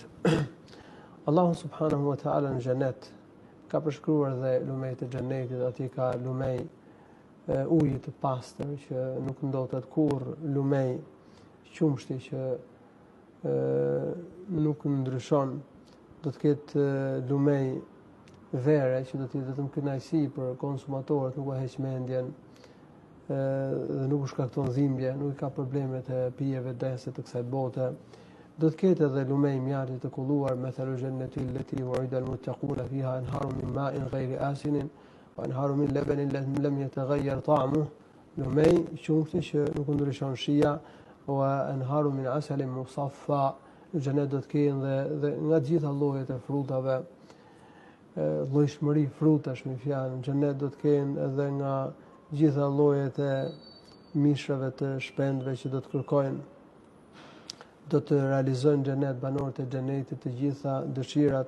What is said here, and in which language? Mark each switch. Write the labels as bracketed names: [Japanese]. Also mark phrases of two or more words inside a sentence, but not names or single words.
[Arabic] الله سبحانه وتعالى [Albanian] në xhenet ka përshkruar dhe lumejt e xhenetit, aty ka lumej uji të pastër që nuk ndotet kurrë, lumej qumshti që nuk ndryshon, do të ketë lumej vere që do të jetë vetëm kënaqësi për konsumatorët, nuk e heq mendjen dhe nuk u shkakton dhimbje, nuk ka probleme të pijeve dense të kësaj bote. Do të ketë edhe lumej mjarri të kulluar, [Arabic] مثل الجنة التي وعد المتقون فيها أنهار من ماء غير آسن وأنهار من لبن لم يتغير طعمه, [Albanian] lumej qumshti që nuk ndryshon shija, [Arabic] وأنهار من عسل مصفى. [Albanian] Në xhenet do të kenë dhe nga gjitha llojet e frutave, llojshmëri frutash me fjalë. Në xhenet do të kenë edhe nga gjitha llojet e mishrave të shpendëve që do të kërkojnë. Do të realizojnë në xhenet banorët e xhenetit të gjitha dëshirat.